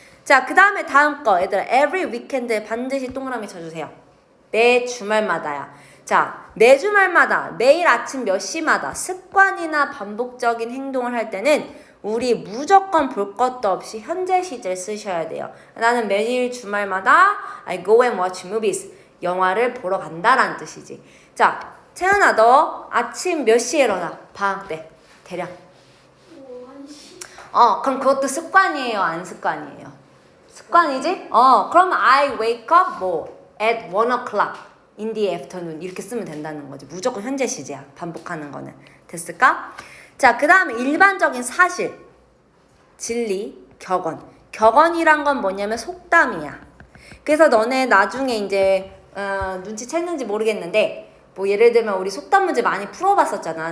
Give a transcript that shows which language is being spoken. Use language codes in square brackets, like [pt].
[ko] 자, 그 다음에 다음 거. 얘들아, every weekend에 반드시 동그라미 쳐주세요. 매 주말마다야. 자, 매 주말마다, 매일 아침 몇 시마다 습관이나 반복적인 행동을 할 때는 우리 무조건 볼 것도 없이 현재 시제를 쓰셔야 돼요. [en] 나는 매일 주말마다 I go and watch movies. [ko] 영화를 보러 간다라는 뜻이지. 자, 채연아 너 아침 몇 시에 일어나? 방학 때 대략. 1시. 그럼 그것도 습관이에요? 안 습관이에요? 습관이지? [en] 그럼 I wake up 뭐 at 1 o'clock in the afternoon 이렇게 쓰면 된다는 거지. [ko] 무조건 현재 시제야. 반복하는 거는. 됐을까? 자, 그 다음에 일반적인 사실, 진리, 격언. 격언이란 건 뭐냐면 속담이야. 그래서 너네 나중에 이제 눈치챘는지 모르겠는데 뭐 예를 들면 우리 속담 문제 많이 풀어봤었잖아.